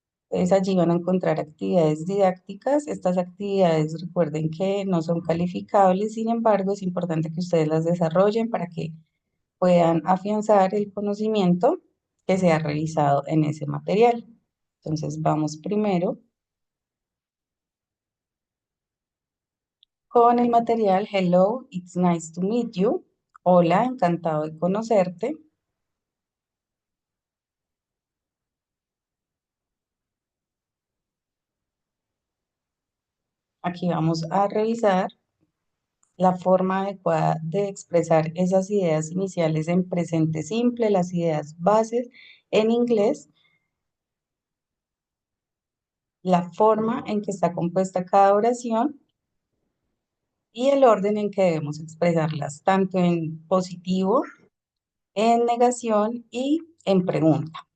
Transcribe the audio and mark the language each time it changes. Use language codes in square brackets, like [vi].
[es] Entonces allí van a encontrar actividades didácticas. Estas actividades recuerden que no son calificables, sin embargo es importante que ustedes las desarrollen para que puedan afianzar el conocimiento que se ha realizado en ese material. Entonces vamos primero con el material [en] Hello, it's nice to meet you. [es] Hola, encantado de conocerte. Aquí vamos a revisar la forma adecuada de expresar esas ideas iniciales en presente simple, las ideas bases en inglés, la forma en que está compuesta cada oración y el orden en que debemos expresarlas, tanto en positivo, en negación y en pregunta.